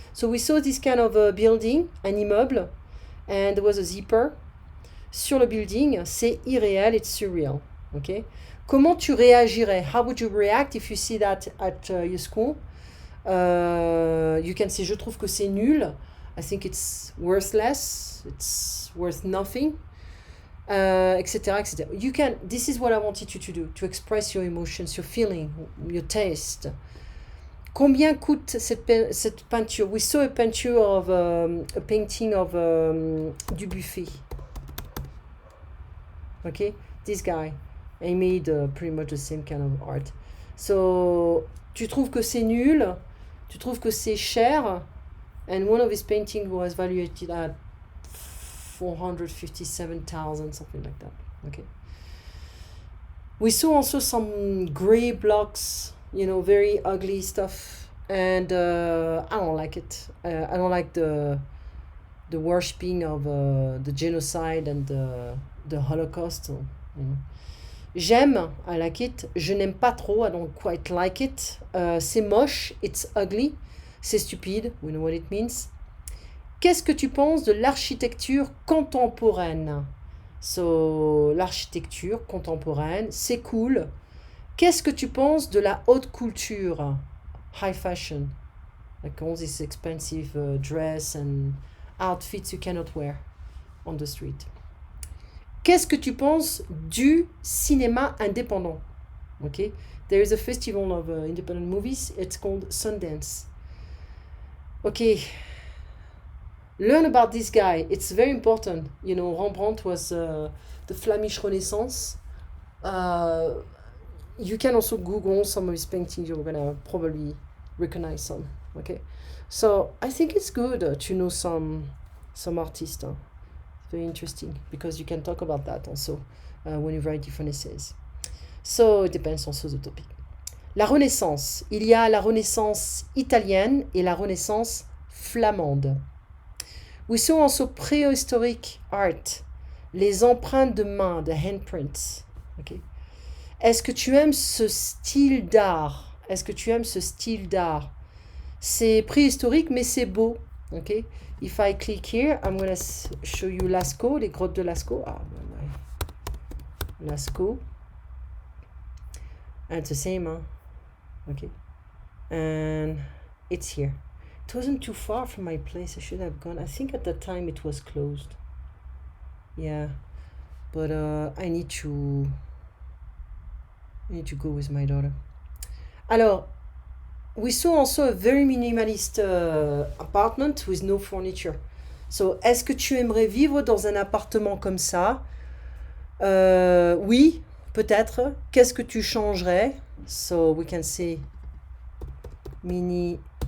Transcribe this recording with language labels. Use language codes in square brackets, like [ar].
[en] So we saw this kind of building, un immeuble, and there was a zipper. [fr] Sur le building, c'est irréel, [en] it's surreal. [fr] Okay? Comment tu réagirais? [en] How would you react if you see that at your school? You can say, [fr] je trouve que c'est nul. [en] I think it's worthless. It's worth nothing. Etc., etc. You can. This is what I wanted you to do, to express your emotions, your feeling, your taste. [fr] Combien coûte cette peinture? [en] We saw a picture of a painting of du buffet. Okay, this guy, he made pretty much the same kind of art. [fr] So, tu trouves que c'est nul? Tu trouves que c'est cher? [en] And one of his paintings was valued at 457,000, something like that. Okay. We saw also some gray blocks, very ugly stuff, and I don't like it. I don't like the worshipping of the genocide and the Holocaust. [fr] J'aime, [en] I like it. [fr] Je n'aime pas trop, [en] I don't quite like it. [fr] C'est moche, [en] it's ugly. [fr] C'est stupide, [en] we know what it means. [fr] Qu'est-ce que tu penses de l'architecture contemporaine? So, l'architecture contemporaine, c'est cool. Qu'est-ce que tu penses de la haute couture? [en] High fashion. Like all this expensive dress and outfits you cannot wear on the street. [fr] Qu'est-ce que tu penses du cinéma indépendant? [en] Okay, there is a festival of independent movies. It's called Sundance. Okay, learn about this guy. It's very important. You know, Rembrandt was the Flemish Renaissance. You can also Google some of his paintings. You're gonna probably recognize some. Okay, so I think it's good to know some artists. Very interesting because you can talk about that also when you write different essays. So it depends also the topic. [fr] La Renaissance. Il y a la Renaissance italienne et la Renaissance flamande. [en] We saw also prehistoric art. [fr] Les empreintes de main, [en] the handprints. [fr] Okay. Est-ce que tu aimes ce style d'art? Est-ce que tu aimes ce style d'art? C'est préhistorique mais c'est beau. [en] Okay. If I click here, I'm going to show you Lascaux, [fr] les grottes de Lascaux. [en] Lascaux. And it's the same, huh? Okay. And it's here. It wasn't too far from my place. I should have gone. I think at that time it was closed. Yeah. But I need to go with my daughter. Alors, we saw also a very minimalist apartment with no furniture. [fr] So, est-ce que tu aimerais vivre dans un appartement comme ça? Oui, peut-être. Qu'est-ce que tu changerais? [en] So, we can say minimalist.